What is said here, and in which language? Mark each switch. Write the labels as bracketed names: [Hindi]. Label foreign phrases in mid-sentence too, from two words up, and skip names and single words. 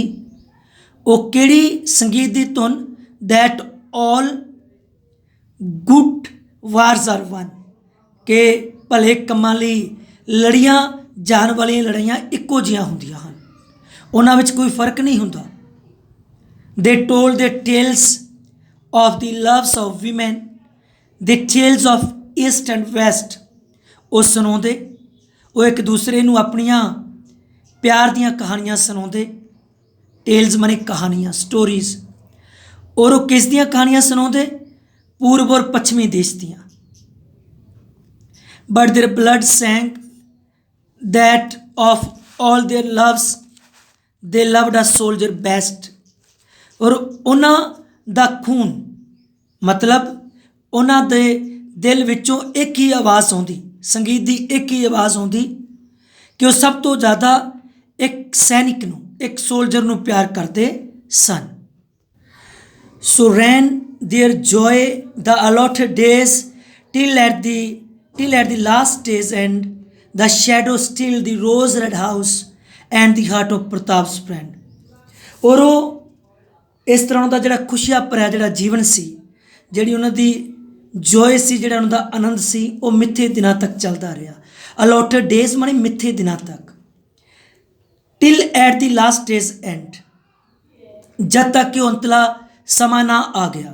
[Punjabi] ਉਹ ਕਿਹੜੀ ਸੰਗੀਤ ਦੀ ਧੁਨ? [English] that all good wars are one, [Punjabi] ਕਿ ਭਲੇ ਕੰਮਾਂ ਲਈ ਲੜੀਆਂ ਜਾਣ ਵਾਲੀਆਂ ਲੜਾਈਆਂ ਇੱਕੋ ਜਿਹੀਆਂ ਹੁੰਦੀਆਂ ਹਨ, ਉਹਨਾਂ ਵਿੱਚ ਕੋਈ ਫਰਕ ਨਹੀਂ ਹੁੰਦਾ। [English] They told the tales of the loves of women, the tales of east and west, [Punjabi] ਉਹ ਸੁਣਾਉਂਦੇ, ਉਹ ਇੱਕ ਦੂਸਰੇ ਨੂੰ ਆਪਣੀਆਂ ਪਿਆਰ ਦੀਆਂ ਕਹਾਣੀਆਂ ਸੁਣਾਉਂਦੇ। ਟੇਲਸ ਮਾਨੇ ਕਹਾਣੀਆਂ, ਸਟੋਰੀਜ਼। ਔਰ ਉਹ ਕਿਸ ਦੀਆਂ ਕਹਾਣੀਆਂ ਸੁਣਾਉਂਦੇ? ਪੂਰਬ ਔਰ ਪੱਛਮੀ ਦੇਸ਼ ਦੀਆਂ। [English] but their blood sank that of all their loves they loved a soldier best, [Punjabi] ਔਰ ਉਹਨਾਂ ਦਾ ਖੂਨ, ਮਤਲਬ ਉਹਨਾਂ ਦੇ ਦਿਲ ਵਿੱਚੋਂ ਇੱਕ ਹੀ ਆਵਾਜ਼ ਆਉਂਦੀ, ਸੰਗੀਤ ਦੀ ਇੱਕ ਹੀ ਆਵਾਜ਼ ਆਉਂਦੀ ਕਿ ਉਹ ਸਭ ਤੋਂ ਜ਼ਿਆਦਾ ਇੱਕ ਸੈਨਿਕ ਨੂੰ, ਇੱਕ ਸੋਲਜਰ ਨੂੰ ਪਿਆਰ ਕਰਦੇ ਸਨ। [English] so ran their joy the allotted days till at the last days end the shadow still the rose red house and the heart of Pratap's friend। [Punjabi] ਔਰ ਉਹ ਇਸ ਤਰ੍ਹਾਂ ਦਾ ਜਿਹੜਾ ਖੁਸ਼ੀਆਂ ਭਰਿਆ ਜਿਹੜਾ ਜੀਵਨ ਸੀ, ਜਿਹੜੀ ਉਹਨਾਂ ਦੀ ਜੋਏ ਸੀ, ਜਿਹੜਾ ਉਹਨਾਂ ਦਾ ਆਨੰਦ ਸੀ, ਉਹ ਮਿੱਥੇ ਦਿਨਾਂ ਤੱਕ ਚੱਲਦਾ ਰਿਹਾ। [English] allotted days [Punjabi] ਮਾਨੇ ਮਿੱਥੇ ਦਿਨਾਂ ਤੱਕ। [English] till at the last days end, [Punjabi] ਜਦ ਤੱਕ ਕਿ ਉਹ ਅੰਤਲਾ ਸਮਾਂ ਨਾ ਆ ਗਿਆ।